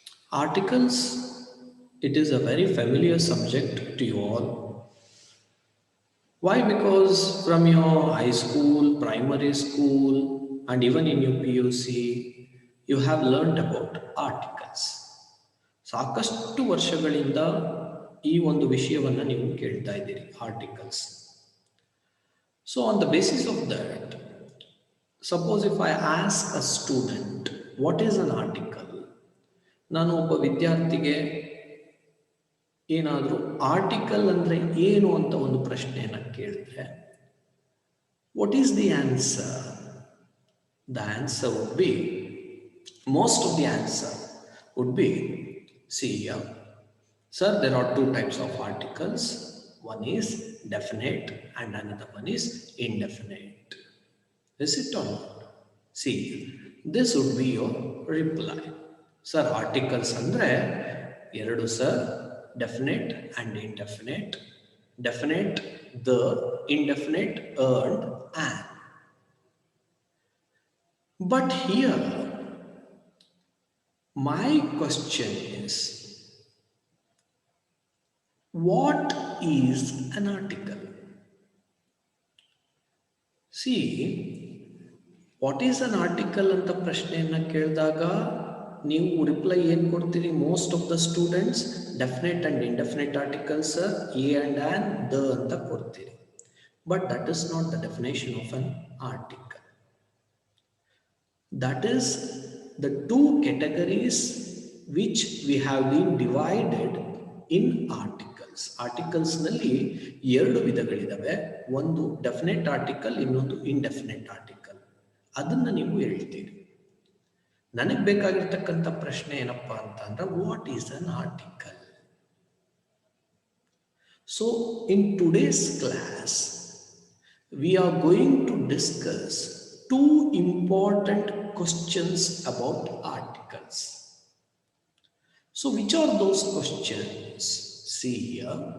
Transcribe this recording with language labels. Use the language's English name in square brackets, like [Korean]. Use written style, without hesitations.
[English] Articles, it is a very familiar subject to you all. Why? Because from your high school, primary school, and even in your PUC, you have learned about articles. [Kannada] ಸಾಕಷ್ಟು ವರ್ಷಗಳಿಂದ ಈ ಒಂದು ವಿಷಯವನ್ನು ನೀವು ಕೇಳ್ತಾ ಇದ್ದೀರಿ, articles. [English] so on the basis of that, suppose if I ask a student what is an article, [Kannada] ನಾನು ಒಬ್ಬ ವಿದ್ಯಾರ್ಥಿಗೆ ಏನಾದರೂ ಆರ್ಟಿಕಲ್ ಅಂದರೆ ಏನು ಅಂತ ಒಂದು ಪ್ರಶ್ನೆಯನ್ನು ಕೇಳಿದ್ರೆ, [English] what is the answer? The answer would be, most of the answer would be, see here, sir, there are two types of articles. One is definite and another one is indefinite. Is it or not? See, this would be your reply. Sir, articles [Kannada] andre ಎರಡು [English] sir, definite and indefinite. Definite, the, indefinite, and an. But here, my question is, what is an article? See, what is an article [Kannada] ಅಂತ ಪ್ರಶ್ನೆಯನ್ನು ಕೇಳಿದಾಗ ನೀವು reply ಏನು ಕೊಡ್ತೀರಿ? [English] most of the students definite and indefinite articles a and an the [Kannada] ಅಂತ ಕೊಡ್ತೀರಿ. [English] But that is not the definition of an article. That is the two categories which we have been divided in articles. [Kannada] Articles ನಲ್ಲಿ ಎರಡು ವಿಧಗಳಿದಾವೆ. ಒಂದು definite article, ಇನ್ನೊಂದು indefinite article. ಅದನ್ನು ನೀವು ಹೇಳ್ತೀರಿ. ನನಗೆ ಬೇಕಾಗಿರ್ತಕ್ಕಂಥ ಪ್ರಶ್ನೆ ಏನಪ್ಪ ಅಂತ ಅಂದ್ರೆ, [English] What is an article? So in today's class we are going to discuss two important questions about articles. So which are those questions? See here.